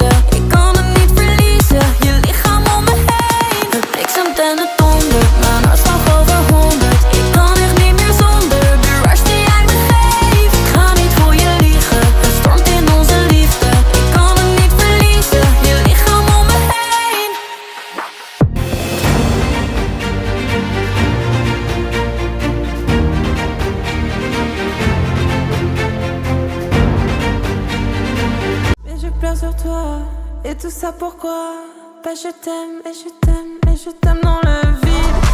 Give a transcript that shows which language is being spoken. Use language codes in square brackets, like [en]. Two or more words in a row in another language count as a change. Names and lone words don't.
[nl] Ik kan het niet verliezen, je lichaam om me heen. Het bliksemt en het dondert, mijn hartslag over 100. Ik kan echt niet meer zonder de rush die jij me geeft. Ik ga niet voor je liegen, het stormt in onze liefde. Ik kan het niet verliezen, je lichaam om me heen. [fr] Sur toi, et tout ça pourquoi? Bah je t'aime, et je t'aime, et je t'aime dans le vide.